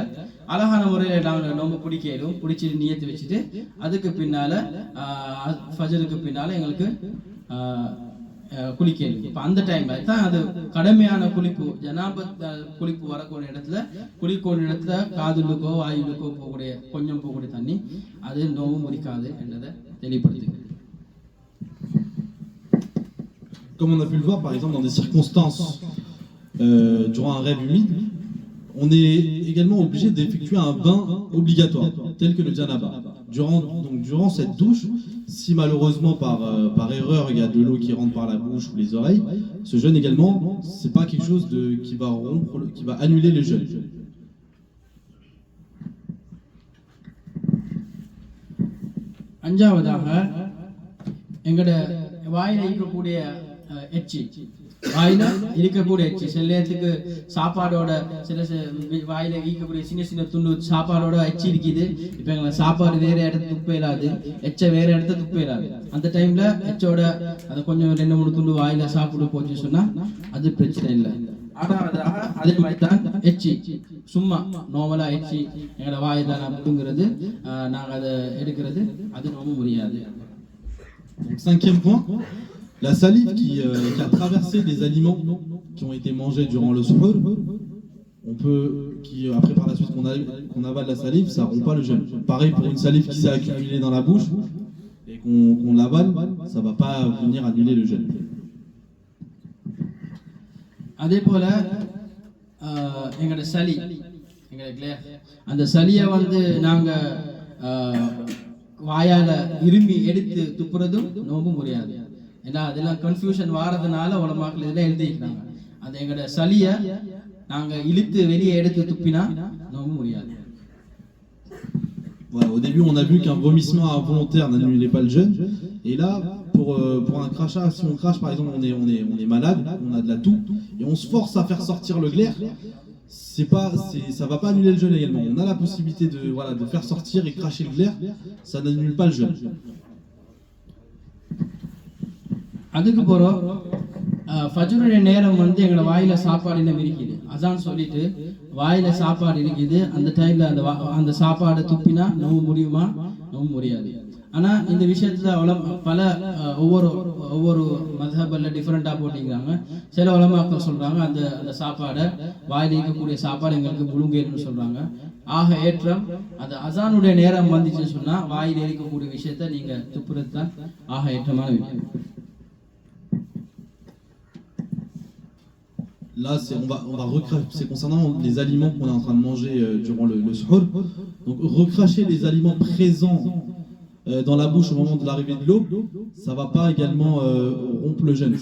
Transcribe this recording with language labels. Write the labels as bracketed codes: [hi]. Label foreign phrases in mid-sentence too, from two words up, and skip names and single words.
[ta] அழகான முறையில் நாங்கள் நோம்பு பிடிக்கலும், பிடிச்சிட்டு நியத்து வச்சுட்டு அதுக்கு பின்னால ஃபஜருக்கு பின்னால எங்களுக்கு குளிக்கலும். இப்போ அந்த டைம்ல தான் அது கடுமையான குளிப்பு, ஜனாபத் குளிப்பு வரக்கூடிய இடத்துல குளிக்கக்கூடிய இடத்துல காதுலுக்கோ வாயுலுக்கோ போகக்கூடிய கொஞ்சம் போகக்கூடிய தண்ணி அது நோம்பு முறிக்காது என்றதை தெளிவுபடுத்துகிறது. [fr] Comme on a pu le voir par exemple dans des circonstances durant un rêve humide, on est également obligé d'effectuer un bain obligatoire, tel que le janaba. Durant cette douche, si malheureusement par erreur il y a de l'eau qui rentre par la bouche ou les oreilles, ce jeûne également, c'est pas quelque chose qui va rompre, qui va annuler le jeûne. [ta] அஞ்சாவதாக எங்கட வாயில இருக்கக்கூடிய எச்சி, வாயில இருக்கக்கூடிய எச்சி சில நேரத்துக்கு சாப்பாடோட சில வாயில ஈக்கக்கூடிய சின்ன சின்ன துண்டு சாப்பாடோட எச்சி இருக்குது. இப்ப எங்களை சாப்பாடு வேற இடத்துல துப்ப இயலாது, எச்ச வேற இடத்துல துப்ப இயலாது. அந்த டைம்ல எச்சோட அதை கொஞ்சம் 2-3 துண்டு வாயில சாப்பிட்டு போச்சு சொன்னா அது பிரச்சனை இல்லை. ஆறாவதாக அதே மாதிரி தான் எச்சி, சும்மா நார்மலா எச்சி எங்களோட வாயில அப்படிங்கிறது நாங்க அதை எடுக்கிறது அது ரொம்ப முடியாது. [fr] Cinquième point, la salive qui a traversé des aliments qui ont été mangés durant le suhour, après par la suite qu'on avale la salive, ça rompt pas le jeûne. Pareil pour une salive qui s'est accumulée dans la bouche et qu'on l'avale, ça va pas venir annuler le jeûne. [ta] அதே போல எங்களோட சளி, எங்களுக்கு அந்த சளியை நாங்க வாயால இரும்பி எடுத்து துப்புறதும் நோம்பு முடியாது. ஏன்னா அதெல்லாம் கன்ஃபியூஷன் வாரதுனால உலமாக்கள் இதெல்லாம் எழுதிக்கிறாங்க. அது எங்களோட சளியை நாங்க இழுத்து வெளியே எடுத்து துப்பினா நோம்பு முடியாது. [fr] Voilà, au début on a vu qu'un vomissement involontaire n'annulait pas le jeûne, et là pour un crachat, si on crache par exemple, on est malade, on a de la toux et on se force à faire sortir le glaire, ça va pas annuler le jeûne également. On a la possibilité de faire sortir et cracher le glaire, ça n'annule pas le jeûne. [ta] அதுக்கு பிறகு ஃபஜ்ருடைய நேரம் எங்களோட வாயில சாப்பாடு என்ன இருக்குது அதான் சொல்லிட்டு வாயில சாப்பாடு இருக்குது. அந்த டைம்ல அந்த சாப்பாடு துப்பினா நோம்பு முடியுமா? நோம்பு முடியாது. ஆனா இந்த விஷயத்துல பல ஒவ்வொரு மதஹபல்ல டிஃபரெண்டா போட்டிருக்காங்க. சில உலமாக்கள் சொல்றாங்க அந்த சாப்பாடை வாயில இருக்கக்கூடிய சாப்பாடு எங்களுக்கு முழுங்கேன்னு சொல்றாங்க. ஆக ஏற்றம் அது அசானுடைய நேரம் வந்துச்சுன்னு சொன்னா வாயில இருக்கக்கூடிய விஷயத்த நீங்க துப்புறது தான் ஆக ஏற்றமான விஷயம். [fr] Là, c'est concernant les aliments qu'on est en train de manger durant le suhour. Donc, recracher les aliments présents dans la bouche au moment de l'arrivée de l'eau, ça va pas également rompre le jeûne.